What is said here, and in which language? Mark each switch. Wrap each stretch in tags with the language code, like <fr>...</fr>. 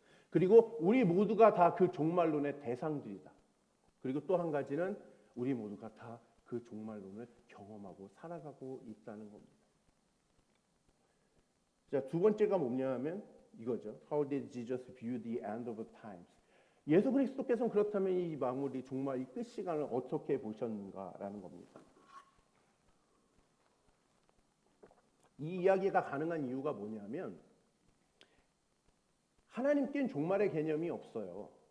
<ko>그리고 우리 모두가 다 그 종말론의 대상들이다. 그리고 또 한 가지는 우리 모두가 다 그 종말론을 경험하고 살아가고 있다는 겁니다. 자, 두 번째가 뭐냐면 이거죠.</ko> <en>How did Jesus view the end of times?</en> <ko>예수 그리스도께서는 그렇다면 이 마무리, 종말, 이 끝 시간을 어떻게 보셨는가라는 겁니다. 이 이야기가 가능한 이유가 뭐냐면 하나님께는 종말의 개념이 없어요.</ko>